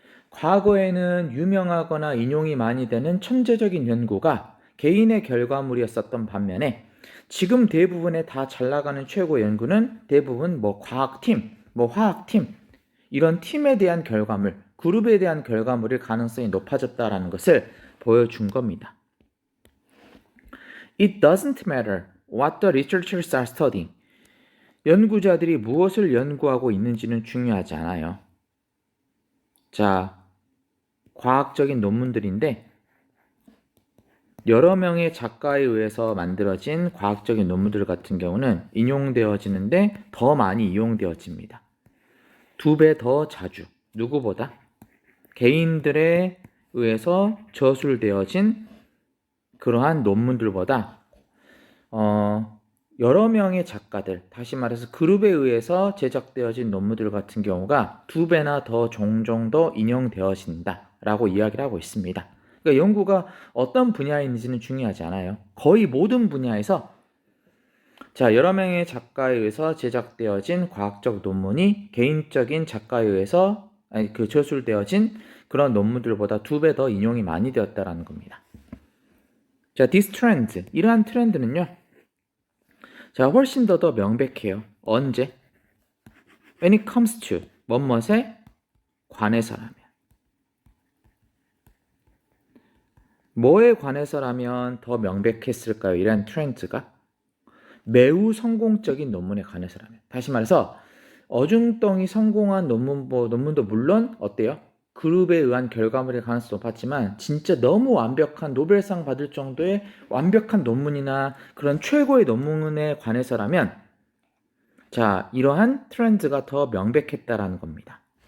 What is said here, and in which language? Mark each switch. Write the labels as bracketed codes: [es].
[ko] 과거에는 유명하거나 인용이 많이 되는 천재적인 연구가 개인의 결과물이었었던 반면에 지금 대부분의 다 잘 나가는 최고 연구는 대부분 뭐 과학팀, 뭐 화학팀 이런 팀에 대한 결과물, 그룹에 대한 결과물일 가능성이 높아졌다라는 것을 보여준 겁니다. [en] It doesn't matter what the researchers are studying. [ko] 연구자들이 무엇을 연구하고 있는지는 중요하지 않아요. 자, 과학적인 논문들인데 여러 명의 작가에 의해서 만들어진 과학적인 논문들 같은 경우는 인용되어지는데 더 많이 이용되어집니다. 2배 더 자주. 누구보다? 개인들에 의해서 저술되어진 그러한 논문들보다 여러 명의 작가들, 다시 말해서 그룹에 의해서 제작되어진 논문들 같은 경우가 2배나 더 종종 더 인용되어진다라고 이야기를 하고 있습니다. 그러니까 연구가 어떤 분야인지는 중요하지 않아요. 거의 모든 분야에서 자, 여러 명의 작가에 의해서 제작되어진 과학적 논문이 개인적인 작가에 의해서 저술되어진 그런 논문들보다 2배 더 인용이 많이 되었다라는 겁니다. 자, [en] this trend, [ko] 이러한 트렌드는요. 자, 훨씬 더 명백해요. 언제? [en] When it comes to [ko] 뭐뭇에 관해서라면. 뭐에 관해서라면 더 명백했을까요? 이러한 트렌드가 매우 성공적인 논문에 관해서라면. 다시 말해서 어중덩이 성공한 논문도 물론 어때요? 그룹에 의한 결과물의 가능성이 높았지만 진짜 너무 완벽한 노벨상 받을 정도의 완벽한 논문이나 그런 최고의 논문에 관해서라면 자, 이러한 트렌드가 더 명백했다라는 겁니다.